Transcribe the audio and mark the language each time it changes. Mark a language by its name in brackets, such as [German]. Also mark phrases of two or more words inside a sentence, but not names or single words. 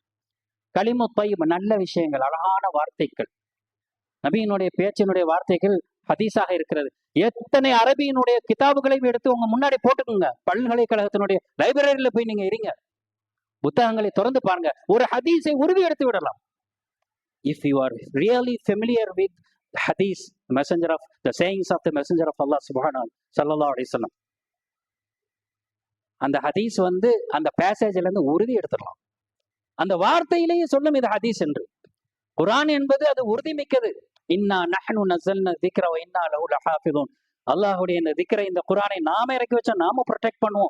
[Arabic] كلم طيب, [Tamil] நல்ல விஷயங்கள், அழகான வார்த்தைகள். நபியினுடைய பேச்சினுடைய வார்த்தைகள் ஹதீஸாக இருக்கிறது. எத்தனை அரபியினுடைய கிதாபுகளையும் எடுத்து உங்க முன்னாடி போட்டுக்குங்க. பல்கலைக்கழகத்தினுடைய லைப்ரரியில போய் நீங்க இருங்க, புத்தகங்களை திறந்து பாருங்க. ஒரு ஹதீஸை உருவி எடுத்து விடலாம். [English] If you are really familiar with the hadith, the sayings of the messenger of Allah [Arabic] سبحانه صلى الله عليه وسلم, [Tamil] அந்த ஹதீஸ் அந்த பேசேஜ்ல இருந்து உறுதி எடுத்துடலாம். அந்த வார்த்தையிலேயே சொல்லும் இது ஹதீஸ் என்று. குர்ஆன் என்பது அது உறுதிமிக்கது. [Arabic] إنا نحن نزلنا الذكر وإنا له لحافظون. [Tamil] அல்லாஹ்வுடைய இந்த திக்ரை, இந்த குர்ஆனை நாம இறக்கி வச்சா நாம ப்ரொடெக்ட் பண்ணுவோம்.